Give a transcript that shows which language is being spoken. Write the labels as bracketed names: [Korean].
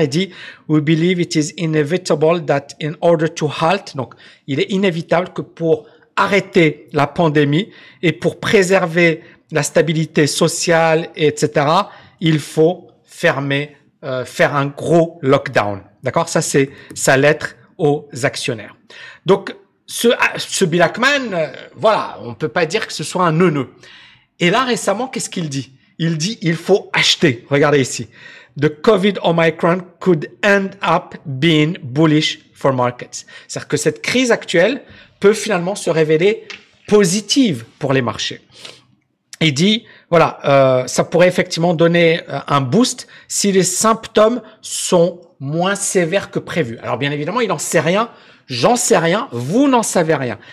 [French] Il dit, [English] we believe it is inevitable that in order to halt, [French] donc, il est inévitable que pour arrêter la pandémie et pour préserver la stabilité sociale, etc., il faut faire un gros lockdown. D'accord? Ça, c'est sa lettre aux actionnaires. Donc, ce Bill Ackman, voilà, on peut pas dire que ce soit un neuneu. Et là, récemment, qu'est-ce qu'il dit? Il dit, il faut acheter. Regardez ici. [English] The COVID Omicron could end up being bullish for markets. [French] C'est-à-dire que cette crise actuelle peut finalement se révéler positive pour les marchés. Il dit, voilà, ça pourrait effectivement donner un boost si les symptômes sont moins sévères que prévu. Alors, bien évidemment, il n'en sait rien, j'en sais rien, vous n'en savez rien.